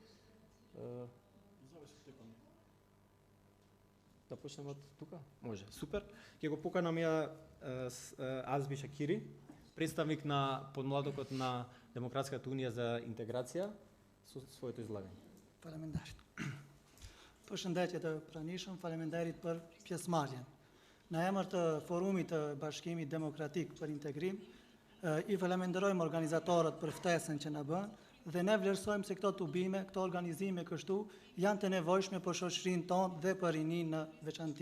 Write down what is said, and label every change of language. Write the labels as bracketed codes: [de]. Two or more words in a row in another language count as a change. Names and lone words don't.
[mk] Да почнеме од тука? Може. Супер. Ќе го поканам ја Азби Шакири, представник на подмладокот на Демократската унија за интеграција, со своето излагање. [sq] Faleminderit. Përshëndetje të pranishëm, faleminderit për pjesëmarrjen. Në emër të Forumit të Bashkimit Demokratik për Integrim, I faleminderojmë organizatorët për ftesën që na bën dhe ne vlerësojmë se këto tubime, këto organizime kështu janë të nevojshme për shoqërinë tonë dhe për rinin në veçanti.